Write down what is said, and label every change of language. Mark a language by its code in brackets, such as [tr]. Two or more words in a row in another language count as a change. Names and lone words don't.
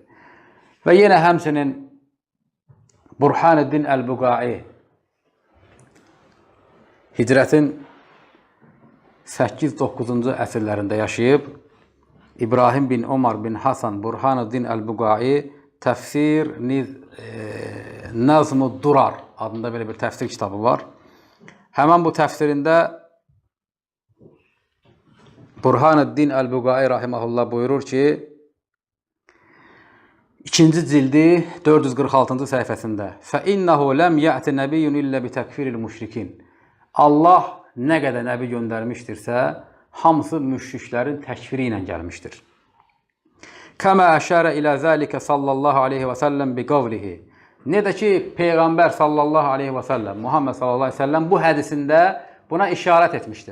[az] Və yenə həmsinin Burhanuddin Əl-Buqai hicrətin 8-9-cu əsrlərində yaşayıb, İbrahim bin Omar bin Hasan Burhanuddin Əl-Buqai Təfsir Nazm-ı Durar adında belə bir təfsir kitabı var. Həmən bu təfsirində Burhanuddin Əl-Buqai rahiməhullah buyurur ki, 2-ci cildi 446-cı səhifəsində [ar] فَإِنَّهُ لَمْ يَأْتِ نَبِيٌّ إِلَّا بِتَكْفِرِ الْمُشْرِكِينَ [az] Allah nə qədər nəbi göndərmişdirsə, hamısı müşriklərin təkfiri ilə gəlmişdir. [ar] كَمَا أَشَارَ إِلَى ذَلِكَ صَلَّى اللَّهُ عَلَيْهِ وَسَلَّمَ بِقَوْلِهِ. [az] Ne də ki, Peyğəmbər [ar] صلى الله عليه وسلم, [az] Muhammed [ar] صلى الله عليه وسلم [az] bu hədisində buna işarət etmişdir.